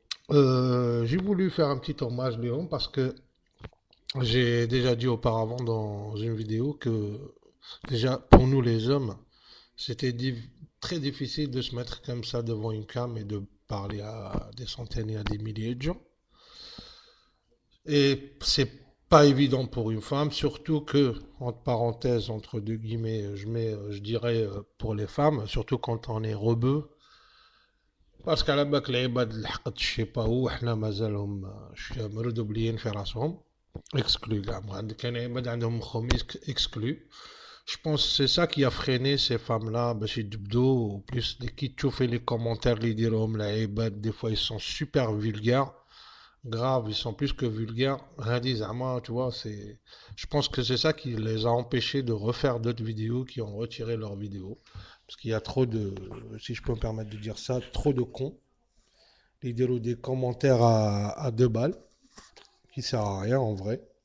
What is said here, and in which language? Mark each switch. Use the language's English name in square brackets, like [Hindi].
[French] J'ai voulu faire un petit hommage, Léon, parce que j'ai déjà dit auparavant dans une vidéo que, déjà, pour nous les hommes, c'était très difficile de se mettre comme ça devant une cam et de parler à des centaines et à des milliers de gens. Et c'est pas évident pour une femme, surtout que, entre parenthèses, entre deux guillemets, je dirais pour les femmes, surtout quand on est rebeu. [Arabic] باسكو على بالك العباد اللي حقت الشيبا هو حنا مازالهم مردوبليين في راسهم اكسكلو كاع عندك كاين عباد عندهم مخهم اكسكلو. [French] Je pense que c'est ça qui a freiné ces femmes-là [Arabic] باش يجبدوا [French] plus [Arabic] كي تشوفي [French] les commentaires [Arabic] اللي يديروهم العباد [French] des fois ils sont super vulgaires grave ils sont plus que vulgaires [Arabic] هادي زعما [French] tu vois c'est je pense que c'est ça qui les a empêchés de refaire d'autres vidéos qui ont retiré leurs vidéos parce qu'il y a trop de si je peux me permettre de dire ça trop de cons ou des commentaires à deux balles, qui sert à rien en vrai.